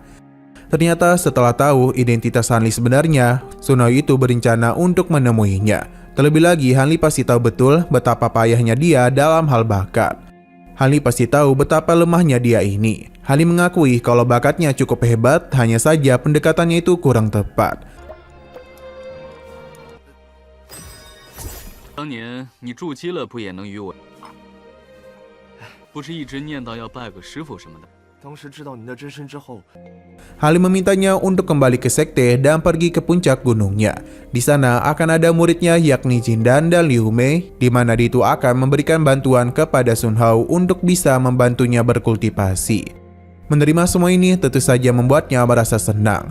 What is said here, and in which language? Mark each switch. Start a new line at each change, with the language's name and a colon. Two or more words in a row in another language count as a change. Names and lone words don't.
Indonesian: Ternyata setelah tahu identitas Hanli sebenarnya, Sun Hao itu berencana untuk menemuinya. Terlebih lagi, Hanli pasti tahu betul betapa payahnya dia dalam hal bakat. Hanli pasti tahu betapa lemahnya dia ini. Hanli mengakui kalau bakatnya cukup hebat, hanya saja pendekatannya itu kurang tepat.
Chinese: 当年你筑基了，不也能与我？不是一直念叨要拜个师傅什么的？当时知道您的真身之后，
Indonesian: Hanli memintanya untuk kembali ke sekte dan pergi ke puncak gunungnya. Di sana akan ada muridnya yakni Jindan dan Liu Mei, di mana dia itu akan memberikan bantuan kepada Sun Hao untuk bisa membantunya berkultivasi. Menerima semua ini tentu saja membuatnya merasa senang.